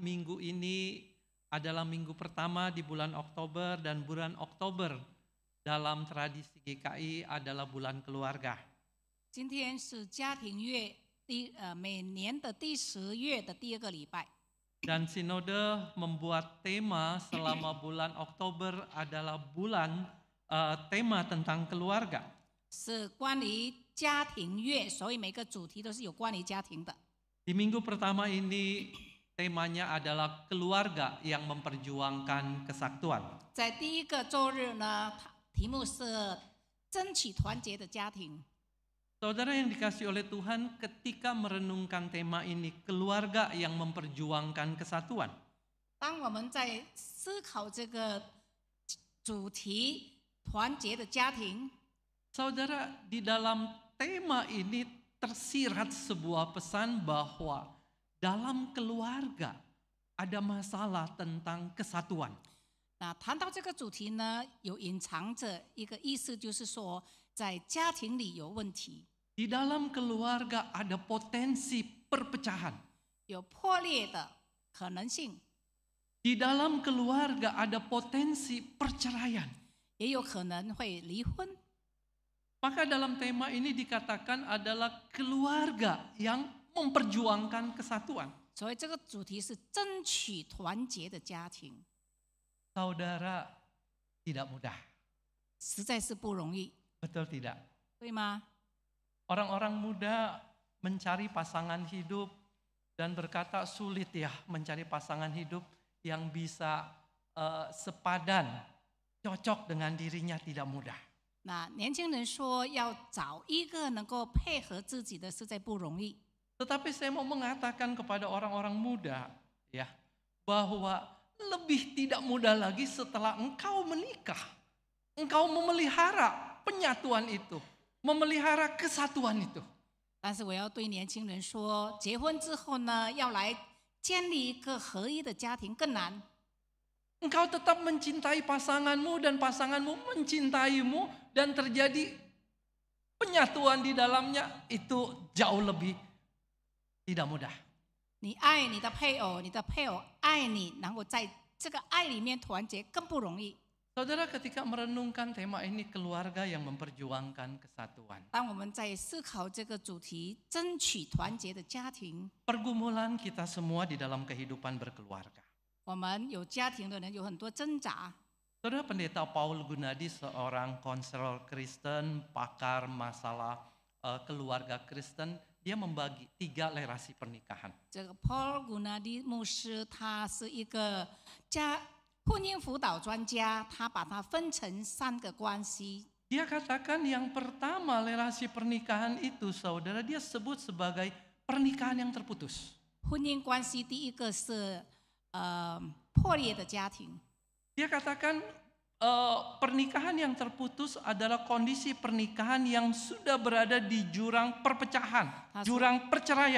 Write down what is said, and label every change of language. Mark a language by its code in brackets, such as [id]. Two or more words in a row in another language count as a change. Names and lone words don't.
[id] minggu ini adalah minggu pertama di bulan Oktober, dan bulan Oktober dalam tradisi GKI adalah bulan keluarga. [zh] 今天是家庭月每年的第10月的第2个礼拜。 [id] Dan Sinode membuat tema selama bulan Oktober adalah bulan tema tentang keluarga. [zh] 是关于家庭月，所以每个主题都是有关于家庭的。 [id] Di minggu pertama ini temanya adalah keluarga yang memperjuangkan kesatuan. [zh] 在第一个周日呢，题目是争取团结的家庭。 [id] Saudara yang dikasihi oleh Tuhan, ketika merenungkan tema ini, keluarga yang memperjuangkan kesatuan. [zh] 当我们在思考这个主题团结的家庭， [id] Saudara, di dalam tema ini tersirat sebuah pesan bahwa dalam keluarga ada masalah tentang kesatuan. [zh] 那谈到这个主题呢，有隐藏着一个意思，就是说在家庭里有问题， [id] Di dalam keluarga ada potensi perpecahan. [zh] 有破裂的可能性， [id] Di dalam keluarga ada potensi perceraian. [zh] 也有可能会离婚。 [id] Maka dalam tema ini dikatakan adalah keluarga yang memperjuangkan kesatuan. [zh] 所以这个主题是争取团结的家庭， [id] Saudara, tidak mudah. [zh] 实在是不容易， [id] Betul tidak? [zh] 对吗？ [id] Orang-orang muda mencari pasangan hidup dan berkata sulit ya mencari pasangan hidup yang bisa sepadan, cocok dengan dirinya tidak mudah. [zh] 那年轻人说要找一个能够配合自己的，实在不容易。 [id] Tetapi saya mau mengatakan kepada orang-orang muda ya bahwa lebih tidak mudah lagi setelah engkau menikah. Engkau memelihara penyatuan itu, memelihara kesatuan itu. [zh] 但是我要对年轻人说，结婚之后呢，要来建立一个合一的家庭更难。 [id] Engkau tetap mencintai pasanganmu dan pasanganmu mencintaimu dan terjadi penyatuan di dalamnya itu jauh lebih tidak mudah. [zh] 你爱你的配偶，你的配偶爱你，然后在这个爱里面团结更不容易。 [id] Saudara, ketika merenungkan tema ini, keluarga yang memperjuangkan kesatuan. [zh] 当我们在思考这个主题，争取团结的家庭， [id] Pergumulan kita semua di dalam kehidupan berkeluarga. [zh] 我们有家庭的人有很多挣扎。 [id] Saudara, Pendeta Paul Gunadi seorang konselor Kristen, pakar masalah keluarga Kristen, dia membagi 3 lerasi pernikahan. [zh] 这个 Paul Gunadi 牧师，他是一个婚姻辅导专家，他把它分成3个关系。 [id] Dia katakan yang pertama lerasi pernikahan itu, saudara, dia sebut sebagai pernikahan yang terputus. [zh] 婚姻关系第一个是破裂的家庭。 [id] Dia katakan pernikahan yang terputus adalah kondisi pernikahan yang sudah berada di jurang perpecahan, jurang perceraian.